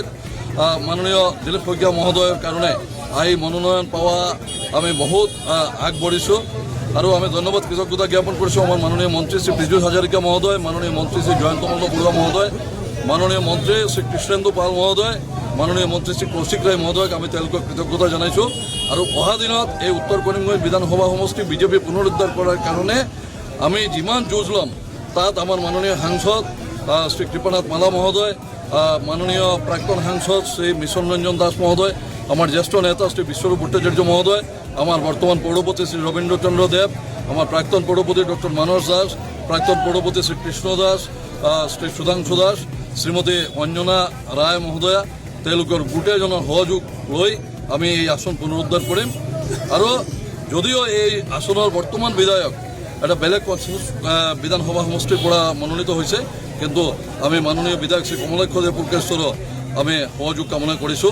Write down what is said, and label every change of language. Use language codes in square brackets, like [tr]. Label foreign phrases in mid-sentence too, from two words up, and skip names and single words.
[as] মাননীয় দিলীপ শইকীয়া মহোদয়ৰ কাৰণে এই মনোনয়ন পোৱা আমি বহুত আগবাঢ়িছোঁ আৰু আমি ধন্যবাদ কৃতজ্ঞতা জ্ঞাপন কৰিছোঁ আমাৰ মাননীয় মন্ত্ৰী শ্ৰী পীযুষ হাজৰিকা মহোদয়, মাননীয় মন্ত্ৰী শ্ৰী জয়ন্ত মল্ল বৰুৱা মহোদয়, মাননীয় মন্ত্ৰী শ্ৰী কৃষ্ণেন্দু পাল মহোদয়, মাননীয় মন্ত্ৰী শ্ৰী কৌশিক ৰায় মহোদয়ক আমি তেওঁলোকক কৃতজ্ঞতা জনাইছোঁ। আৰু অহা দিনত এই উত্তৰ কৰিমগঞ্জ বিধানসভা সমষ্টি বিজেপি পুনৰুদ্ধাৰ কৰাৰ কাৰণে আমি যিমান যুঁজ ল'ম, তাত আমাৰ মাননীয় সাংসদ শ্ৰী কৃপানাথ মালা মহোদয়, মাননীয় প্ৰাক্তন সাংসদ শ্ৰী মিছন ৰঞ্জন দাস মহোদয়, আমার জ্যেষ্ঠ নেতা শ্রী বিশ্বরূপ ভট্টাচার্য মহোদয়, আমার বর্তমান পৌরপতি শ্রী রবীন্দ্রচন্দ্র দেব, আমার প্রাক্তন পৌরপতি ডক্টর মানস দাস, প্রাক্তন পৌরপতি শ্রী কৃষ্ণ দাস, শ্রী সুধাংশু দাস, শ্রীমতী অঞ্জনা রায় মহোদয়া, তেওঁলোকৰ গোটেইজনৰ সহযোগ লৈ আমি এই আসন পুনৰুদ্ধাৰ কৰিম। আৰু যদিও এই আসনৰ বৰ্তমান বিধায়ক এটা বেলেগ বিধানসভা সমষ্টিৰ পৰা মনোনীত হৈছে, কিন্তু আমি মাননীয় বিধায়ক শ্ৰী কমলাক্ষ দেৱ পুৰকায়স্থৰ আমি সহযোগ কামনা কৰিছোঁ।